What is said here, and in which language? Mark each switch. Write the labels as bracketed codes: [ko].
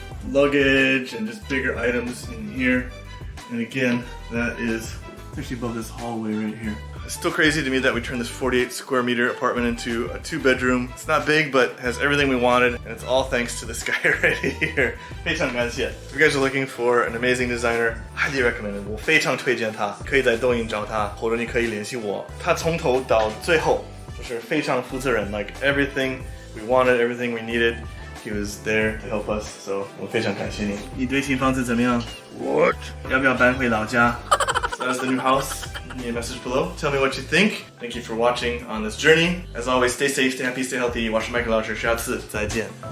[en] Luggage and just bigger items in here. And again, that is actually above this hallway right here. It's still crazy to me that we turned this 48 square meter apartment into a 2-bedroom. It's not big, but has everything we wanted, and it's all thanks to this guy right here. [zh] 非常感谢. [en] If you guys are looking for an amazing designer, highly recommended. [zh] 我非常推荐他，可以在抖音找他，或者你可以联系我。他从头到最后就是非常负责任， [en] like everything we wanted, everything we needed. He was there to help us, so [zh] 我非常感谢你。你对新房子怎么样 ？ [en] What？ [zh] 要不要搬回老家 [en] ？So that's the new house. Leave a message below. Tell me what you think. Thank you for watching on this journey. As always, stay safe, stay happy, stay healthy. [zh] 我是麦克老师，下次再见。